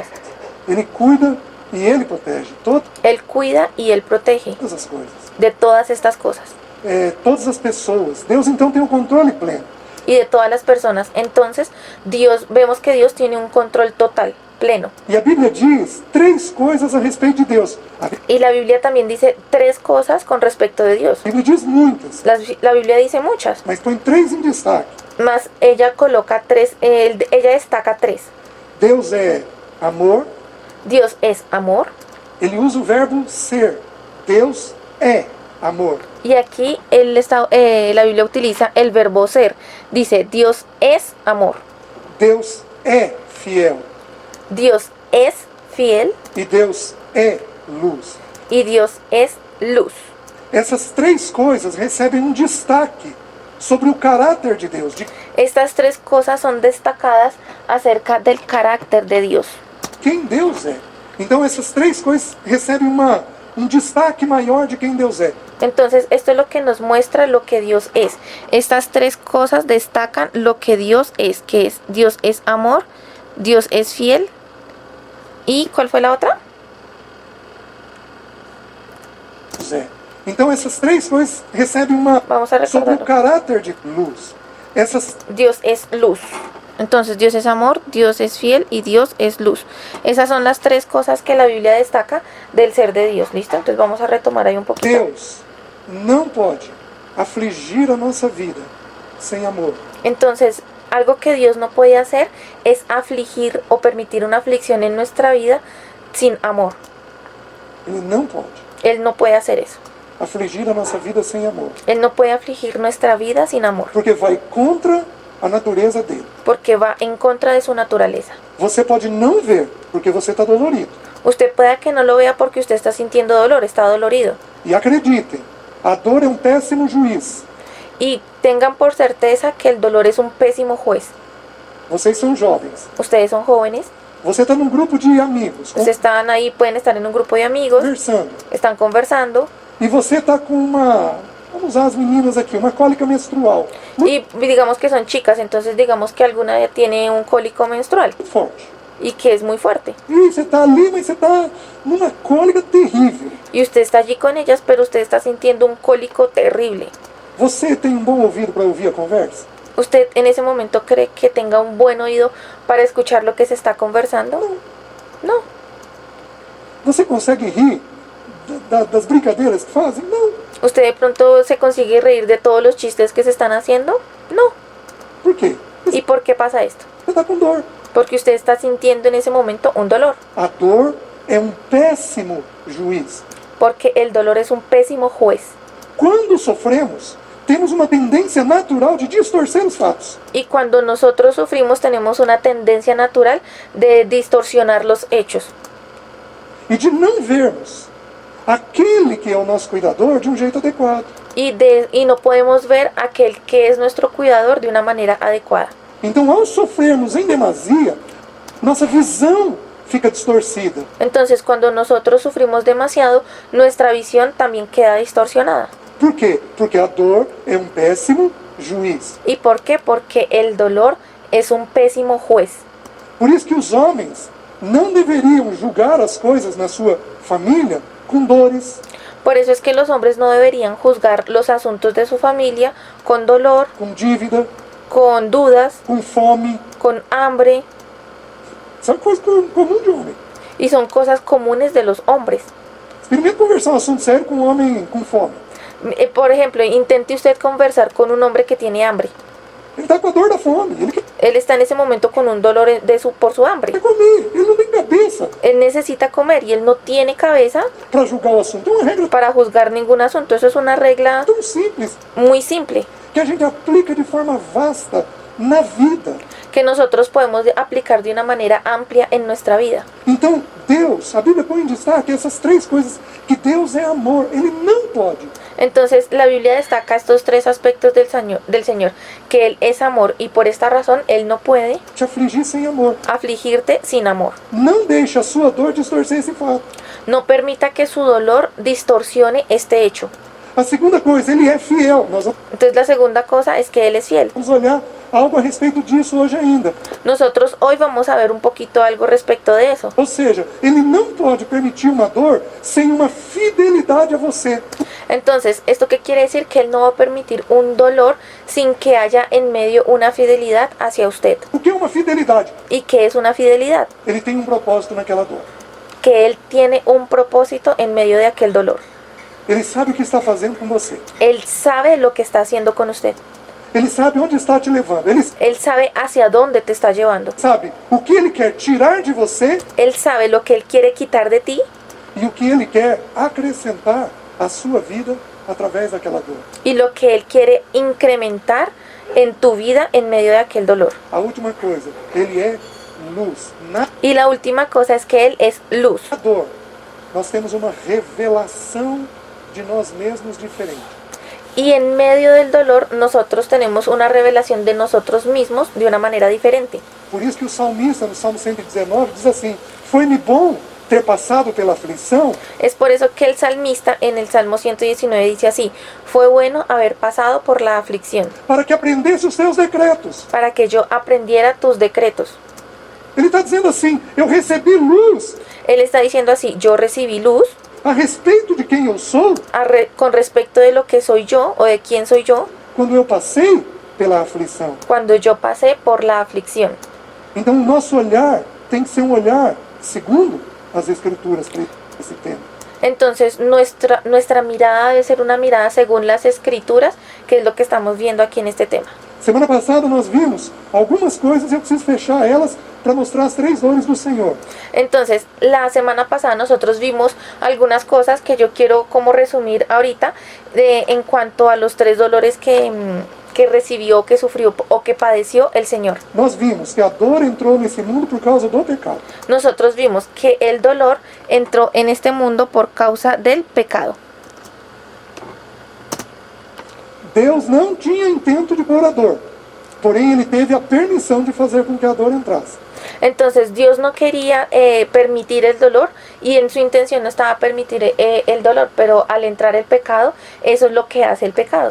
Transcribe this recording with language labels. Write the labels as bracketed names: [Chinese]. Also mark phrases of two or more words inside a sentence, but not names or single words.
[Portuguese] Ele cuida e Ele protege [Spanish] Él cuida y Él protege [Portuguese] todas as coisas. [Spanish] de todas estas cosas [Portuguese] Todas as pessoas. Deus então tem o controle pleno. [Spanish] y de todas las personas. Entonces vemos que Dios tiene un control total, pleno. [Portuguese] E a Bíblia diz 3 coisas a respeito de Deus. A [Spanish] Y la Biblia también dice 3 cosas con respecto de Dios. [Portuguese] Bíblia diz muitas, [Spanish] La Biblia dice muchas, [Portuguese] mas põe 3 em destaque. [Spanish] mas ella coloca 3, ella destaca 3. [Portuguese] Deus é amor. [Spanish] Dios es amor. [Portuguese] Ele usa o verbo ser. Deus é amor. [Spanish] Y aquí la Biblia utiliza el verbo ser. Dice, Dios es amor. [Portuguese] Deus é fiel. [Spanish] Dios es fiel [Portuguese] E Deus é luz. [Spanish] y Dios es luz. [Portuguese] Essas 3 coisas recebem um destaque sobre o caráter de Deus, [Spanish] de Estas 3 cosas son destacadas acerca del carácter de Dios. [Portuguese] quem Deus é. Então essas 3 coisas recebem um destaque maior de quem Deus é. [Spanish] Entonces, esto es lo que nos muestra lo que Dios es. Estas 3 cosas destacan lo que Dios es, que es Dios es amor, Dios es fiel. ¿Y cuál fue la otra? [Portuguese] Deus é. Então essas 3 coisas recebem [Spanish] Vamos a [Portuguese] sobre o [Spanish] recordarlo. [Portuguese] caráter de luz. Essas [Spanish] Dios es luz. Entonces, Dios es amor, Dios es fiel y Dios es luz. Esas son las 3 cosas que la Biblia destaca del ser de Dios. ¿Listo? Entonces vamos a retomar ahí un poquito. [Portuguese] Deus não pode afligir a nossa vida sem amor. [Spanish] Entonces, algo que Dios no puede hacer es afligir o permitir una aflicción en nuestra vida sin amor. [Portuguese] Ele não pode [Spanish] Él no puede hacer eso. [Portuguese] afligir a nossa vida sem amor. [Spanish] Él no puede afligir nuestra vida sin amor, [Portuguese] Porque vai contra a natureza dele. [Spanish] porque va en contra de su naturaleza. [Portuguese] Você pode não ver porque você está dolorido. [Spanish] Usted pueda que no lo vea porque usted está sintiendo dolor, está dolorido. [Portuguese] E acreditem, a dor é um péssimo juiz. [Spanish] Y tengan por certeza que el dolor es un pésimo juez. [Portuguese] Vocês são jovens. [Spanish] Ustedes son jóvenes, [Portuguese] Você está num grupo de amigos, [Spanish] ustedes están ahí, pueden estar en un grupo de amigos, [Portuguese] conversando. [Spanish] están conversando [Portuguese] E você está com vamos usar as meninas aqui, uma cólica menstrual [Spanish] y digamos que son chicas, entonces digamos que alguna tiene un cólico menstrual [Portuguese] muito forte. [Spanish] y que es muy fuerte. [Portuguese] E você está ali, mas você está numa cólica terrível. [Spanish] Y usted está allí con ellas, pero usted está sintiendo un cólico terrible. [Portuguese] Você tem um bom ouvido para ouvir a conversa? [Spanish] ¿Usted en ese momento cree que tenga un buen oído para escuchar lo que se está conversando? No. [Portuguese] Você consegue rir das brincadeiras que fazem? Não. [Spanish] ¿Usted de pronto se consigue reír de todos los chistes que se están haciendo? No. [Portuguese] Por quê? [Spanish] ¿Y por qué pasa esto? [Portuguese] Você está com dor. [Spanish] Porque usted está sintiendo en ese momento un dolor. [Portuguese] A dor é um péssimo juiz. [Spanish] Porque el dolor es un pésimo juez. [Portuguese] quando sofremos, temos uma tendência natural de distorcer os fatos. [Spanish] Y cuando nosotros sufrimos tenemos una tendencia natural de distorsionar los hechos [Portuguese] E de não vermos aquele que é o nosso cuidador de um jeito adequado. [Spanish] y no podemos ver aquel que es nuestro cuidador de una manera adecuada. [Portuguese] Então, ao sofrermos em demasia, nossa visão fica distorcida. [Spanish] Entonces, cuando nosotros sufrimos demasiado, nuestra visión también queda distorsionada. [Portuguese] Por quê? Porque a dor é um péssimo juiz. [Spanish] ¿Y por qué? Porque el dolor es un pésimo juez. [Portuguese] Por isso que os homens não deveriam julgar as coisas na sua família com dores, [Spanish] Por eso es que los hombres no deberían juzgar los asuntos de su familia con dolor, [Portuguese] com dívida, [Spanish] con dudas, [Portuguese] com fome. [Spanish] con hambre, [Portuguese] Isso é uma coisa comum de homem. [Spanish] y son cosas comunes de los hombres. [Portuguese] Experimente conversar um assunto sério com um homem com fome. [Spanish] Por ejemplo, intente usted conversar con un hombre que tiene hambre. [Portuguese] Ele está com a dor da fome, ele quer [Spanish] Él está en ese momento con un dolor por su hambre. [Portuguese] comer, ele não tem cabeça [Spanish] Él necesita comer y él no tiene cabeza [Portuguese] para julgar o assunto. É uma regra [Spanish] para juzgar ningún asunto. Eso es una regla [Portuguese] tão simples [Spanish] muy simple [Portuguese] que a gente aplica de forma vasta na vida. [Spanish] que nosotros podemos aplicar de una manera amplia en nuestra vida. [Portuguese] Então, Deus, a Bíblia põe em destaque essas três coisas, que Deus é amor, Ele não pode [Spanish] Entonces la Biblia destaca estos tres aspectos del Señor, que Él es amor y por esta razón Él no puede [Portuguese] te afligir sem amor. [Spanish] afligirte sin amor. [Portuguese] Não deixe a sua dor distorcer esse fato. [Spanish] No permita que su dolor distorsione este hecho. [Portuguese] A segunda coisa, Ele é fiel. Nós [Spanish] Entonces la segunda cosa es que Él es fiel. [Portuguese] vamos olhar algo a respeito disso hoje ainda. [Spanish] Nosotros hoy vamos a ver un poquito algo respecto de eso. [Portuguese] Ou seja, Ele não pode permitir uma dor sem uma fidelidade a você. [Spanish] Entonces, ¿esto qué quiere decir? Que Él no va a permitir un dolor sin que haya en medio una fidelidad hacia usted. [Portuguese] O que é uma fidelidade? [Spanish] ¿Y qué es una fidelidad? [Portuguese] Ele tem um propósito naquela dor. [Spanish] Que Él tiene un propósito en medio de aquel dolor. [Portuguese] Ele sabe o que está fazendo com você. [Spanish] Él sabe lo que está haciendo con usted. [Portuguese] Ele sabe onde está te levando. Ele [Spanish] Él sabe hacia dónde te está llevando. [Portuguese] sabe o que Ele quer tirar de você [Spanish] Él sabe lo que Él quiere quitar de ti [Portuguese] e o que Ele quer acrescentar à sua vida através daquela dor. [Spanish] y lo que Él quiere incrementar en tu vida en medio de aquel dolor. [Portuguese] A última coisa, Ele é luz. Na [Spanish] Y la última cosa es que Él es luz. [Portuguese] dor, nós temos uma revelação de nós mesmos diferente. [Spanish] Y en medio del dolor nosotros tenemos una revelación de nosotros mismos de una manera diferente. [Portuguese] Por isso que o salmista, no Salmo 119, diz assim: foi-me bom ter passado pela aflição, [Spanish] Es por eso que el salmista en el Salmo 119 dice así: fue bueno haber pasado por la aflicción, [Portuguese] para que aprendesse os teus decretos. [Spanish] para que yo aprendiera tus decretos. [Portuguese] Ele está dizendo assim: eu recebi luz [Spanish] Él está diciendo así: yo recibí luz [Portuguese] a respeito de quem eu sou [Spanish] con respecto de lo que soy yo o de quién soy yo [Portuguese] quando eu passei pela aflição. [Spanish] cuando yo pasé por la aflicción. [Portuguese] Então, o nosso olhar tem que ser um olhar segundo as Escrituras para esse tema. [Spanish] Entonces nuestra mirada debe ser una mirada según las escrituras, que es lo que estamos viendo aquí en este tema. [Portuguese] Semana passada nós vimos algumas coisas e eu preciso fechar elas para mostrar as três dores do Senhor. [Spanish] Entonces, la semana pasada nosotros vimos algunas cosas que yo quiero como resumir ahorita en cuanto a los tres dolores que recibió, que sufrió o que padeció el Señor. [Portuguese] Nós vimos que a dor entrou nesse mundo por causa do pecado. [Spanish] Nosotros vimos que el dolor entró en este mundo por causa del pecado. [Portuguese] Deus não tinha intento de pôr a dor, porém Ele teve a permissão de fazer com que a dor entrasse. [Spanish] Entonces Dios no quería permitir el dolor y en su intención no estaba permitir el dolor, pero al entrar el pecado, eso es lo que hace el pecado.